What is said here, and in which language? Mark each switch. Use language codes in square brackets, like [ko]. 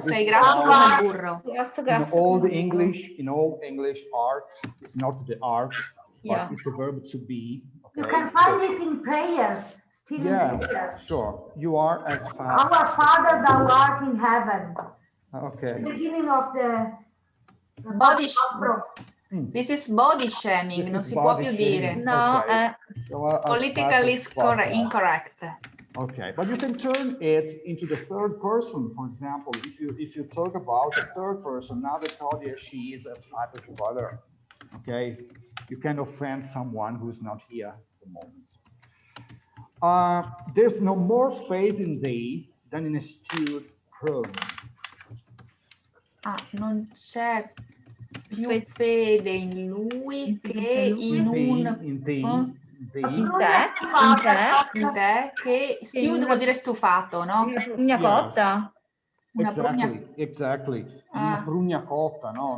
[it] Sei grasso come il burro. [en] In all English, art is not the art, but it's the verb to be. Okay? You can find it in prayers. Sure. You are as fat. Our Father, thou art in heaven. Okay. The beginning of the body. This is body shaming, [it] non si può più dire. [en] No, politically incorrect. Okay, but you can turn it into the third person. For example, if you talk about the third person, now that Claudia, she is as fat as butter. Okay, you can offend someone who's not here at the moment. There's no more faith in thee than in a stewed prune. [it] Non c'è più fede in lui che in te, che stewed vuol dire stufato, no? Una prugna cotta. Exactly. Una prugna cotta, no?